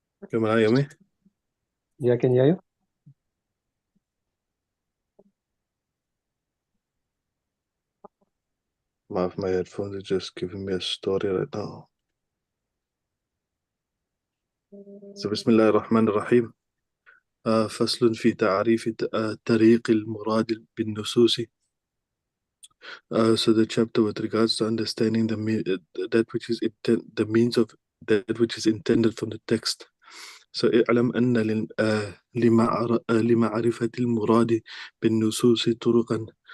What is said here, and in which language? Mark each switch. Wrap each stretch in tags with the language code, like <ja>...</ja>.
<en>Can Moulana hear me? Yeah, I can hear you. Marv, my headphones are just giving me a story right now. So Bismillah ar-Rahman ar-Rahim.</en> <ar>فصل في تعريف طريق المراد بالنصوص.</ar> <en>So the chapter with regards to understanding that which is the means of that which is intended from the text. So</en> <ar>اعلم أن لمعرفة المراد بالنصوص طرقا.</ar>